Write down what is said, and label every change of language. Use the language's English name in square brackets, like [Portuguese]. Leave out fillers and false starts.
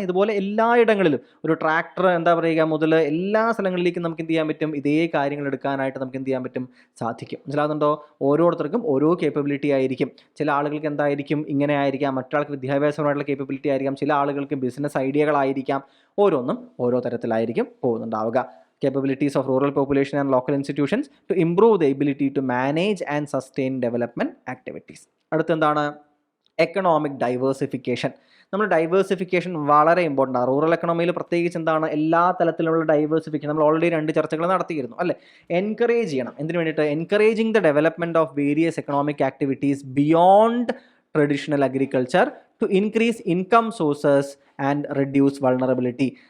[Malayalam] ഇതുപോലെ എല്ലായിടങ്ങളിലും ഒരു ട്രാക്ടർ എന്താ പറയുക മുതൽ എല്ലാ സ്ഥലങ്ങളിലേക്കും നമുക്ക് എന്ത് ചെയ്യാൻ പറ്റും, ഇതേ കാര്യങ്ങൾ എടുക്കാനായിട്ട് നമുക്ക് എന്ത് ചെയ്യാൻ പറ്റും, സാധിക്കും. മനസ്സിലാകുന്നുണ്ടോ? ഓരോരുത്തർക്കും ഓരോ കേപ്പബിലിറ്റി ആയിരിക്കും. ചില ആളുകൾക്ക് എന്തായിരിക്കും, ഇങ്ങനെ ആയിരിക്കാം, മറ്റൊരാൾക്ക് വിദ്യാഭ്യാസപരമായിട്ടുള്ള കേപ്പബിലിറ്റി ആയിരിക്കാം, ചില ആളുകൾക്ക് ബിസിനസ് ഐഡിയകളായിരിക്കാം, ഓരോന്നും ഓരോ തരത്തിലായിരിക്കും പോകുന്നുണ്ടാവുക. [English] Capabilities of rural population and local institutions to improve the ability to manage and sustain development activities. [Malayalam] അടുത്ത എന്താണ്? Economic diversification. നമ്മൾ ഡൈവേഴ്സിഫിക്കേഷൻ വളരെ ഇമ്പോർട്ടൻ്റ് ആണ്. റൂറൽ എക്കണോമിയിൽ പ്രത്യേകിച്ച് എന്താണ്, എല്ലാ തലത്തിലുള്ള ഡൈവേഴ്സിഫിക്കേഷൻ നമ്മൾ ഓൾറെഡി 2 ചർച്ചകൾ നടത്തിയിരുന്നു അല്ലേ. എൻകറേജ് ചെയ്യണം. എന്തിനു വേണ്ടിയിട്ട്? [English] Encouraging the development of various economic activities beyond traditional agriculture to increase income sources and reduce vulnerability.